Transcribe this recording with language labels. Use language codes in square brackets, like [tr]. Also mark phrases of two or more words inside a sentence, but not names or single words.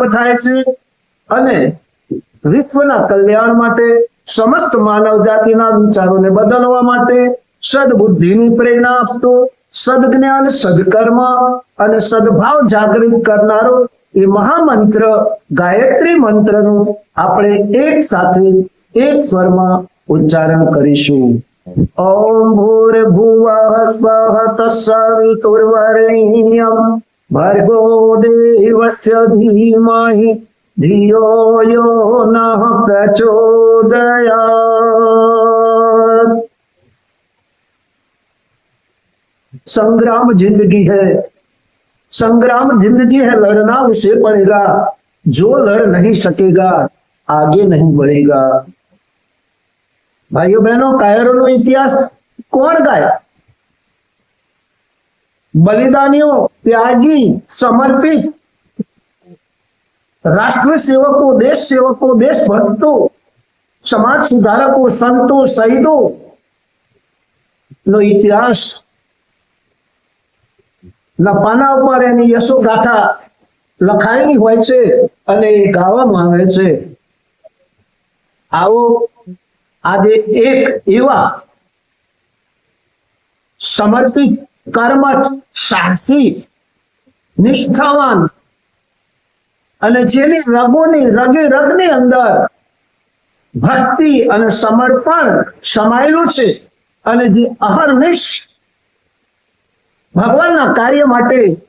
[gu] થાય છે અને વિશ્વના કલ્યાણ માટે, સમસ્ત માનવ જાતિના વિચારોને બદલવા માટે, સદબુદ્ધિની પ્રેરણા આપતો, સદજ્ઞાન, સદકર્મ અને સદભાવ જાગૃત કરનારો એ મહામંત્ર ગાયત્રી મંત્રનું આપણે એક સાથે એક સ્વરમાં ઉચ્ચારણ કરીશું। [sa] ओम भूर्भुवः स्वः तत्सवितुर्वरेण्यं भर्गो देवस्य धीमहि धियो यो नः प्रचोदयात्। [hi] संग्राम जिंदगी है, संग्राम जिंदगी है, लड़ना उसे पड़ेगा, जो लड़ नहीं सकेगा आगे नहीं बढ़ेगा। भाइयों बहनों, कायरों इतिहास कौन गाया? बलिदानियों, त्यागी, समर्पित राष्ट्र सेवकों, देश सेवकों, देशभक्तों, समाज सुधारकों, संतों, शहीदों [gu] નો ઇતિહાસ ના પાના ઉપર એની યશોગાથા લખાયેલી હોય છે અને એ ગાવામાં આવે છે. આવો આજે એક એવા સમર્પિત, કર્મઠ, સાહસી, નિષ્ઠાવાન અને જેની રગે રગની અંદર ભક્તિ અને સમર્પણ સમાયેલું છે અને જે અહર્નિશ ભગવાનના કાર્ય માટે